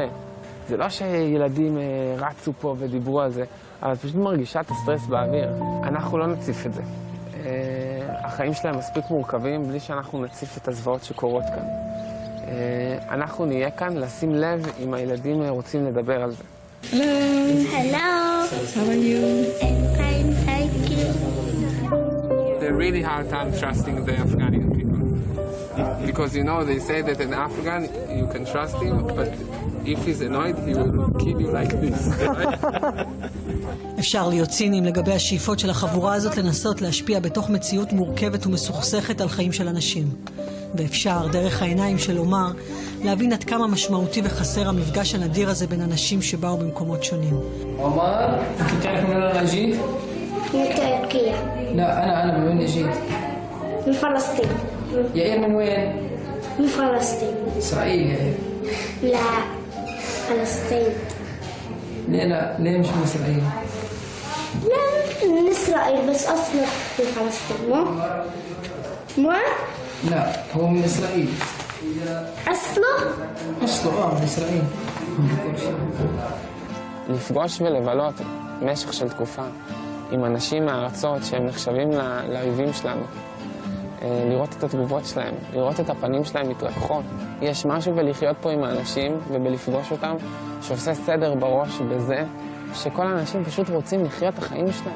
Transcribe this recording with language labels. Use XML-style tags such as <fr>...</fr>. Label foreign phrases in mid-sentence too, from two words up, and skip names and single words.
<he>זה לא שילדים רצו פה ודיברו על זה, אבל פשוט מרגישה את הסטרס באוויר. אנחנו לא נציף את זה. החיים שלהם מספיק מורכבים בלי שאנחנו נציף את הזוועות שקורות כאן. אנחנו נהיה כאן לשים לב אם הילדים רוצים לדבר על זה.</he> <en>Hello. How are you? I'm fine, thank you. They're really hard time trusting the Afghani people. Because you know, they say that an Afghan, you can trust him, but if he's annoyed, he will kill you like this.</en> <he>אפשר להיות ציניים לגבי השאיפות של החבורה הזאת לנסות להשפיע בתוך מציאות מורכבת ומסוכסכת על חיים של אנשים. ואפשר, דרך העיניים של עומר, להבין עד כמה משמעותי וחסר המפגש הנדיר הזה בין אנשים שבאו במקומות שונים.</he> <ar>عمر انت تعرف من وين انا جيت؟ من تركيا. لا انا من وين جيت؟ من فلسطين. يائير من وين؟ من فلسطين. اسرائيل يائير. لا فلسطين. ليه مش من إسرائيل؟ لا من إسرائيل بس أصله في فلسطين مو؟ لا هو من إسرائيل. أصله من إسرائيل.</ar> <he>לפגוש ולבלות במשך של תקופה עם אנשים מהארצות שהם נחשבים לאויבים שלנו. לראות את התגובות שלהם, לראות את הפנים שלהם מתרככות. יש משהו בלחיות פה עם האנשים ובלפגוש אותם שעושה סדר בראש בזה שכל האנשים פשוט רוצים לחיות את החיים שלהם.</he>